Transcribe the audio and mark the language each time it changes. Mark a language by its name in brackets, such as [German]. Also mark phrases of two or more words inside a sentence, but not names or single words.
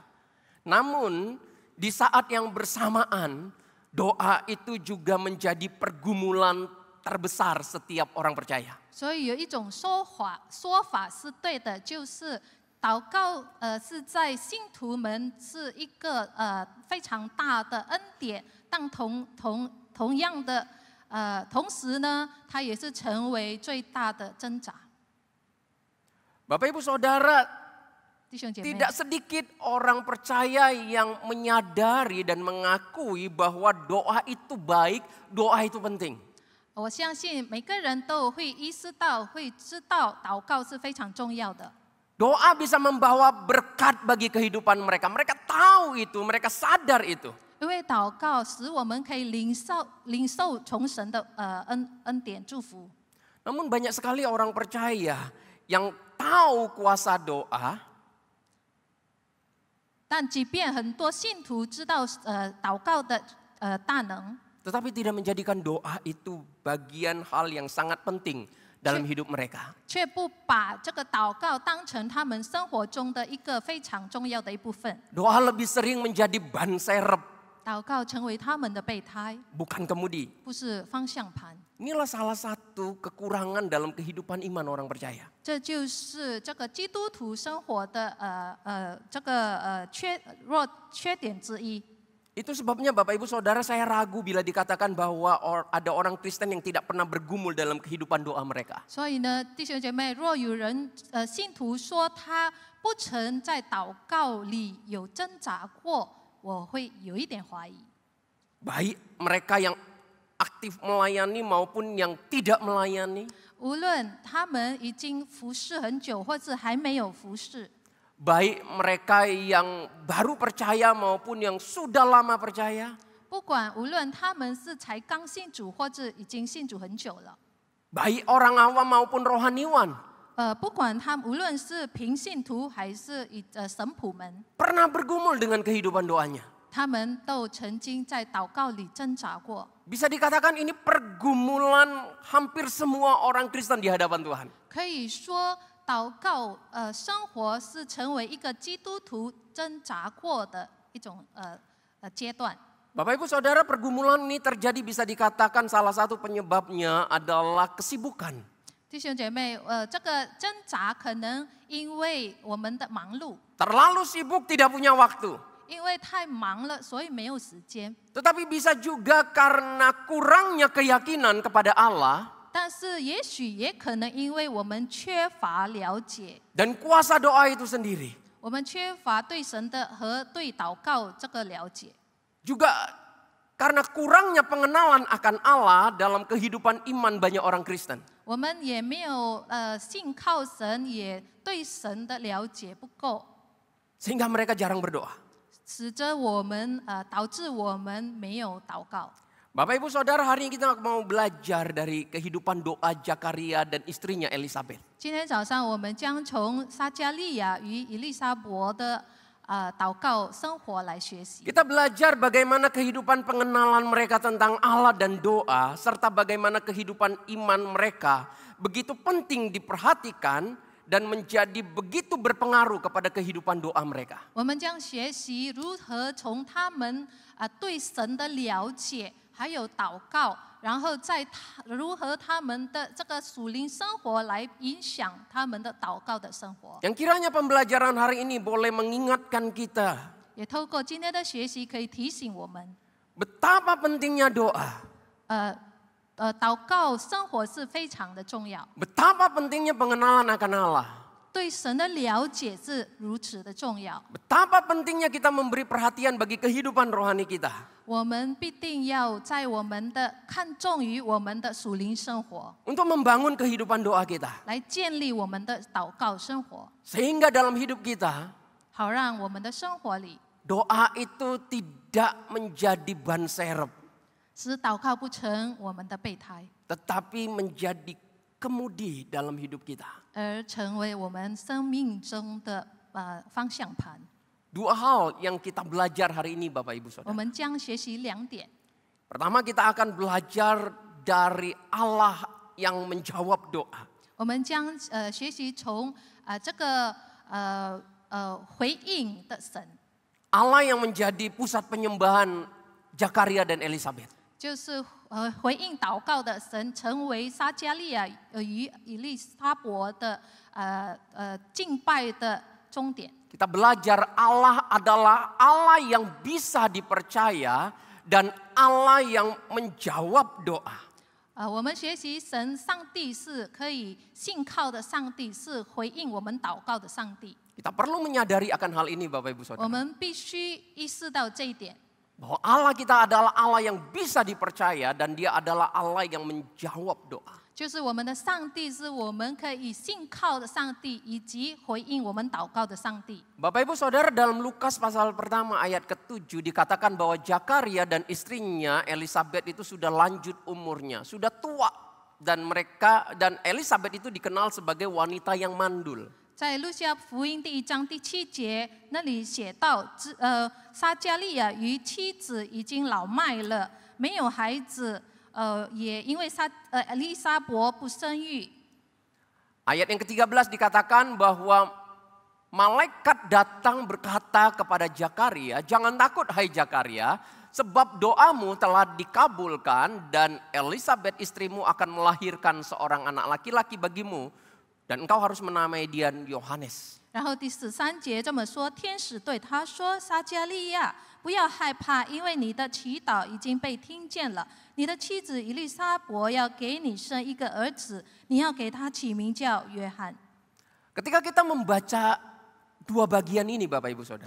[Indonesian] Namun di saat yang bersamaan doa itu juga menjadi pergumulan terbesar setiap orang percaya. [Chinese] 所以有一种说法是对的，就是祷告是在信徒们是一个非常大的恩典，但同样的。同时呢，它也是成为最大的挣扎。 [Indonesian] Bapak Ibu Saudara, [Chinese] 弟兄姐妹， [Indonesian] tidak sedikit orang percaya yang menyadari dan mengakui bahwa doa itu baik, doa itu penting. [Chinese] 我相信每个人都会意识到、会知道祷告是非常重要的。 [Indonesian] Doa bisa membawa berkat bagi kehidupan mereka. Mereka tahu itu, mereka sadar itu. [Chinese] 因为祷告使我们可以领受从神的恩典祝福。 [Indonesian] Namun banyak sekali orang percaya yang tahu kuasa doa, [Chinese] 但即便很多信徒知道祷告的大能， [Indonesian] tetapi tidak menjadikan doa itu bagian hal yang sangat penting dalam hidup mereka. [Chinese] 却不把这个祷告当成他们生活中的一个非常重要的一部分。 [Indonesian] Doa lebih sering menjadi ban serep, [Chinese] 祷告成为他们的备胎， [Indonesian] bukan kemudi. [Chinese] 不是方向盘。 [Indonesian] Inilah salah satu kekurangan dalam kehidupan iman orang percaya. [Chinese] 这就是这个基督徒生活的缺点之一。 [Indonesian] Itu sebabnya Bapak Ibu Saudara, saya ragu bila dikatakan bahwa ada orang Kristen yang tidak pernah bergumul dalam kehidupan doa mereka. [Chinese] 所以呢，弟兄姐妹，若有人信徒说他不曾在祷告里有挣扎过，我会有一点怀疑。 [Indonesian] Baik mereka yang aktif melayani maupun yang tidak melayani. [Chinese] 无论他们已经服侍很久，或是还没有服侍， [Indonesian] Baik mereka yang baru percaya maupun yang sudah lama percaya. [Chinese] 不管无论他们是才刚信主，或者已经信主很久了， [Indonesian] baik orang awam maupun rohaniwan, [Chinese] 不管他们无论是平信徒还是神仆们， [Indonesian] pernah bergumul dengan kehidupan doanya. [Chinese] 他们都曾经在祷告里挣扎过。 [Indonesian] Bisa dikatakan ini pergumulan hampir semua orang Kristen di hadapan Tuhan. [Chinese] 可以说，祷告生活是成为一个基督徒挣扎过的一种阶段。 [Indonesian] Bapak Ibu Saudara, pergumulan ini terjadi bisa dikatakan salah satu penyebabnya adalah kesibukan. [Chinese] 弟兄姐妹，这个挣扎可能因为我们的忙碌， [Indonesian] Terlalu sibuk tidak punya waktu. [Chinese] 因为太忙了，所以没有时间。 [Indonesian] Tetapi bisa juga karena kurangnya keyakinan kepada Allah [Chinese] 但是也许也可能因为我们缺乏了解， [Indonesian] dan kuasa doa itu sendiri. [Chinese] 我们缺乏对神的和对祷告这个了解。 [Indonesian] Juga karena kurangnya pengenalan akan Allah dalam kehidupan iman banyak orang Kristen. [Chinese] 我们也没有信靠神，也对神的了解不够， [Indonesian] Sehingga mereka jarang berdoa. [Chinese] 使得我们导致我们没有祷告。 [Indonesian] Bapak Ibu Saudara, hari ini kita mau belajar dari kehidupan doa Zakaria dan istrinya Elisabeth. [Chinese] 今天早上我们将从撒迦利亚与以利沙伯的祷告生活来学习。 [Indonesian] Kita belajar bagaimana kehidupan pengenalan mereka tentang Allah dan doa, serta bagaimana kehidupan iman mereka begitu penting diperhatikan dan menjadi begitu berpengaruh kepada kehidupan doa mereka. [Chinese] 我们将学习如何从他们对神的了解，还有祷告，然后如何他们的这个属灵生活来影响他们的祷告的生活。 [Indonesian] Yang kiranya pembelajaran hari ini boleh mengingatkan kita [Chinese] 也透过今天的学习，可以提醒我们， [Indonesian] betapa pentingnya doa, [Chinese] 祷告生活是非常的重要， [Indonesian] betapa pentingnya pengenalan akan Allah, [Chinese] 对神的了解是如此的重要。 [Indonesian] betapa pentingnya kita memberi perhatian bagi kehidupan rohani kita. [Chinese] 我们必定要在我们的看重于我们的属灵生活， [Indonesian] Untuk membangun kehidupan doa kita. [Chinese] 来建立我们的祷告生活， [Indonesian] Sehingga dalam hidup kita, [Chinese] 好让我们的生活里 [Indonesian] doa itu tidak menjadi ban serep, [Chinese] 使祷告不成我们的备胎， [Indonesian] tetapi menjadi kemudi dalam hidup kita. [Chinese] 而成为我们生命中的方向盘。 [Indonesian] Dua hal yang kita belajar hari ini Bapak Ibu [Chinese] 我 [Indonesian] Saudara. [Chinese] 们将学习2点。 [Indonesian] Pertama kita akan belajar dari Allah yang menjawab doa. [Chinese] 我们将学习从这个回应的神， [Indonesian] Allah yang menjadi pusat penyembahan Zakaria dan Elisabeth. [Chinese] 就是回应祷告的神，成为撒迦利亚与以利沙伯的敬拜的终点。 [Indonesian] Kita belajar Allah adalah Allah yang bisa dipercaya dan Allah yang menjawab doa. [Chinese] 我们学习神，上帝是可以信靠的上帝，是回应我们祷告的上帝。 [Indonesian] Kita perlu menyadari akan hal ini Bapak Ibu [Chinese] 我 [Indonesian] Saudara. [Chinese] 们必须意识到这一点， [Indonesian] Bahwa Allah kita adalah Allah yang bisa dipercaya dan dia adalah Allah yang menjawab doa. [Chinese] 就是我们的上帝是我们可以信靠的上帝，以及回应我们祷告的上帝。 [Indonesian] Bapak Ibu Saudara, dalam Lukas pasal pertama ayat ke-7 dikatakan bahwa Zakaria dan istrinya Elisabeth itu sudah lanjut umurnya, sudah tua, dan Elisabeth itu dikenal sebagai wanita yang mandul. [Chinese] 在路加福音第1章第7节那里写到，撒迦利亚与妻子已经老迈了，没有孩子，也因为以利沙伯不生育。 [Indonesian] Ayat yang ke-13 dikatakan bahwa malaikat datang berkata kepada Zakaria, "Jangan takut hai Zakaria, sebab doamu telah dikabulkan dan Elisabeth istrimu akan melahirkan seorang anak laki-laki bagimu dan engkau harus menamai dia Yohanes." [Chinese] 然后第13节这么说，天使对他说：“撒迦利亚，不要害怕，因为你的祈祷已经被听见了。你的妻子以利沙伯要给你生一个儿子，你要给他起名叫约翰。” [Indonesian] Ketika kita membaca dua bagian ini Bapak Ibu Saudara,